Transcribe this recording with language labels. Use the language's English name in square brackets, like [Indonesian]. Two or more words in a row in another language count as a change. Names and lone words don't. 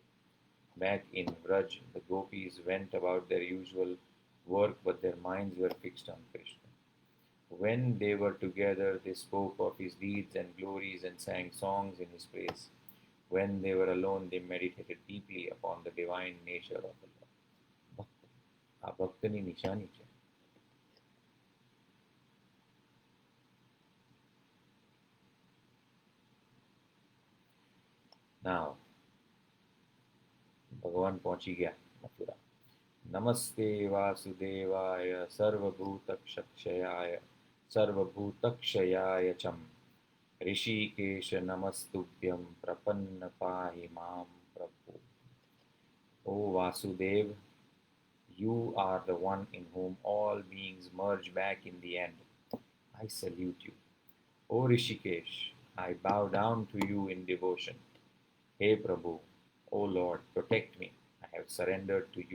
[English] Back in Vraj, the gopis went about their usual work, but their minds were fixed on Krishna. When they were together, they spoke of his deeds and glories and sang songs in his praise. When they were alone, they meditated deeply upon the divine nature of the Lord. [Gujarati] ભક્ત આ ભક્તની નિશાની છે. Now, ભગવાન પહોંચી ગયા મથુરા. [Sanskrit] नमस्ते वासुदेवाय सर्वभूतक्षयाय सर्वभूतक्षयाय चम ऋषिकेश नमस्तुभ्यं प्रपन्न पाहि मां प्रभु. [English] O Vasudev, you are the one in whom all beings merge back in the end. I salute you. O Rishikesh, I bow down to you in devotion. Hey Prabhu, O Lord, protect me. I have surrendered to you.